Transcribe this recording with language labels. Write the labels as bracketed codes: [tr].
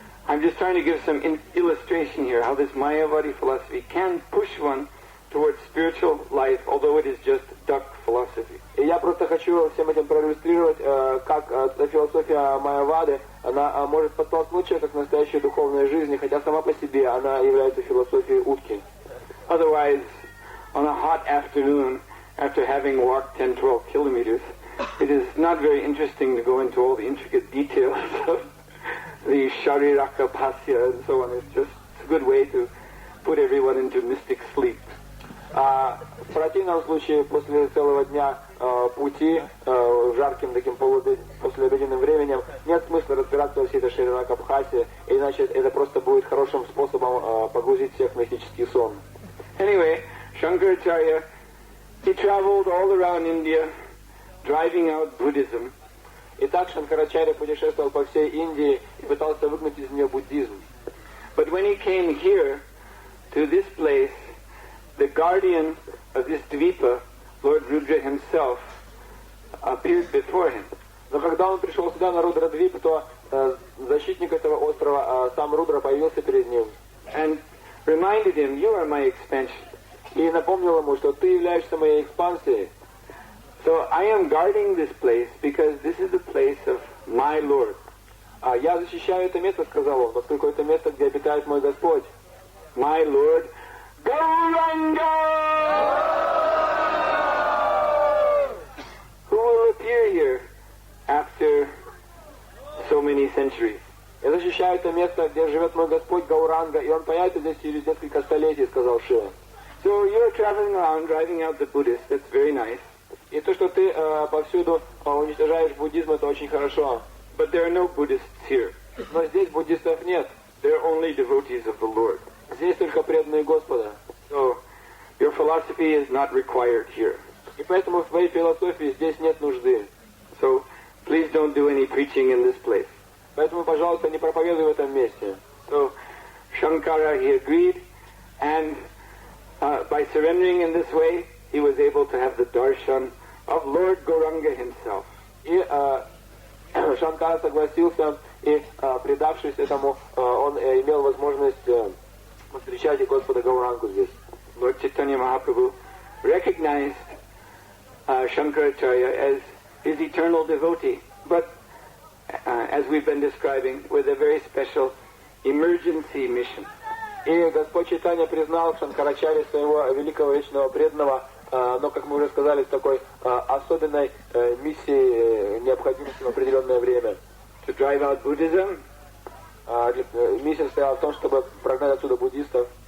[en] I'm just trying to give some illustration here, how this Mayavadi philosophy can push one towards spiritual life, although it is just duck philosophy. [ru] И я просто хочу всем этим проиллюстрировать, как философия Майявады, она может подтолкнуть человека к настоящей духовной жизни, хотя сама по себе она является философией утки. [en] Otherwise, on a hot afternoon, after having walked 10-12 kilometers, it is not very interesting to go into all the intricate details of the Shariraka Pasya and so on. It's just a good way to put everyone into mystic sleep. [ru] В противном случае, после целого дня пути, жарким таким послеобеденным временем, нет смысла разбираться во всей этой Шарирака Бхасе, иначе это просто будет хорошим способом погрузить всех в мистический сон. [en] Anyway, Shankaracharya, he traveled all around India, driving out Buddhism. [ru] Итак, Шанкарачарья путешествовал по всей Индии и пытался выгнать из нее буддизм. [en] But when he came here, to this place, the guardian of this Dvipa, Lord Rudra himself, appeared before him. [ru] Но когда он пришел сюда, на Рудра-Двип, то защитник этого острова, сам Рудра, появился перед ним. [en] And reminded him, you are my expansion. [ru] И напомнил ему, что ты являешься моей экспансией. [en] So I am guarding this place because this is the place of my Lord. [ru] Я защищаю это место, сказал он, поскольку это место, где обитает мой Господь. [en] My Lord, Gauranga! Who will appear here after so many centuries? [ru] Я защищаю это место, где живет мой Господь Гауранга, и он появится здесь через несколько столетий, сказал Шива. [en] So you're traveling around, driving out the Buddhists, that's very nice. [ru] И то, что ты повсюду уничтожаешь буддизм, это очень хорошо. [en] But there are no Buddhists here. [ru] Но здесь буддистов нет. [en] There are only devotees of the Lord. [ru] Здесь только преданные Господа. [en] So your philosophy is not required here. [ru] И поэтому в твоей философии здесь нет нужды. [en] So please don't do any preaching in this place. [ru] Поэтому, пожалуйста, не проповедуй в этом месте. [en] So Shankara, he agreed, and by surrendering in this way, he was able to have the darshan of Lord Gauranga himself. [ru] И Шанкара согласился, и, предавшись этому, он имел возможность встречать и Господа Гаурангу здесь. [en] Lord Chaitanya Mahaprabhu recognized Shankaracharya as his eternal devotee, but as we've been describing, with a very special emergency mission. [ru] И Господь Чайтанья признал Шанкарачарья своего великого вечного преданного, но, как мы уже сказали, с такой особенной миссией, необходимостью в определенное время. [en] To drive out Buddhism, [ru] миссия состояла в том, чтобы прогнать отсюда буддистов,